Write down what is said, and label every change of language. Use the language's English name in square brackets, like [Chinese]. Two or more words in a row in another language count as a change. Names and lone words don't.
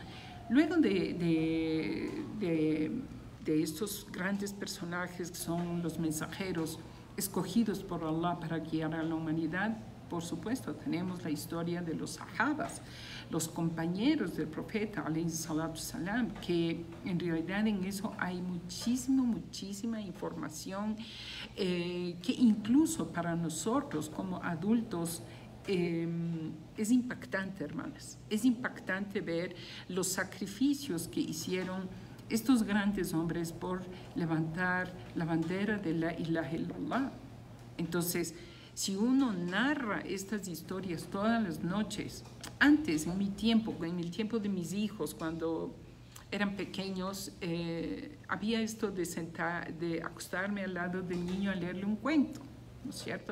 [Spanish] Luego de estos grandes personajes que son los mensajeros escogidos por Allah para guiar a la humanidad, por supuesto, tenemos la historia de los sahabas, los compañeros del profeta, [Arabic] عليه الصلاة السلام, [Spanish] que en realidad en eso hay muchísima información que incluso para nosotros como adultos es impactante, hermanas. Es impactante ver los sacrificios que hicieron estos grandes hombres por levantar la bandera de [Arabic] لا إله إلا الله. [Spanish] Entonces, si uno narra estas historias todas las noches, antes, en el tiempo de mis hijos, cuando eran pequeños, había esto de acostarme al lado del niño a leerle un cuento, ¿no es cierto?